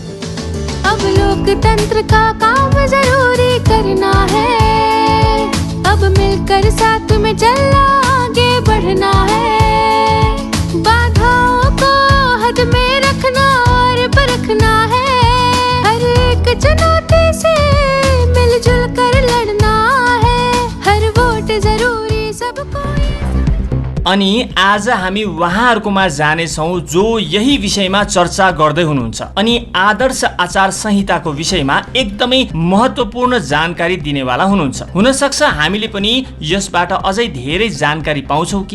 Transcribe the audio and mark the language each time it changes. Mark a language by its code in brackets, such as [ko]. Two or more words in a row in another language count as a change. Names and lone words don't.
[hi] अब लोकतंत्र का काम जरूरी करना है, अब मिलकर साथ में चलना आगे बढ़ना है, बाधाओं को हद में रखना और परखना है, हर एक चुनौती से मिलजुल कर लड़ना है, हर वोट जरूरी सबको। [ne] अनि आज हामी उहाँहरुकोमा जानेछौं जो यही विषयमा चर्चा गर्दै हुनुहुन्छ अनि आदर्श आचार संहिताको विषयमा एकदमै महत्त्वपूर्ण जानकारी दिनेवाला हुनुहुन्छ। हुन सक्छ हामीले पनि यसबाट अझै धेरै जानकारी पाउँछौं कि।